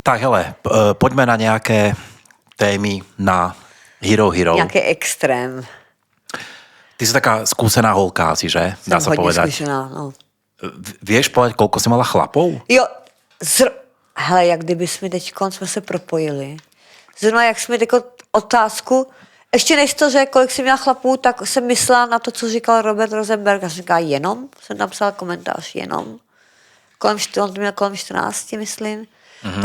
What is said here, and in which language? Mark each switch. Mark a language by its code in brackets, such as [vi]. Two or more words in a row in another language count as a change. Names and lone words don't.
[sk] Tak hele, poďme na nejaké témy na Hero. [cs] Nějaký extrém. [sk] Ty si taká skúsená holka asi, že? Dá sa povedať. [cs] Zkušená, no. [sk] Vieš povedať, koľko si mala chlapov? [cs] Jo, hele, jak kdyby jsme se propojili. Zrovna jak jsme teď otázku, ještě než to řekl, kolik jsi měla chlapů, tak jsem myslela na to, co říkal Robert Rosenberg. Já jsem říkala jenom, jsem tam psala komentář jenom. On to měl kolem 14, myslím. Mm-hmm.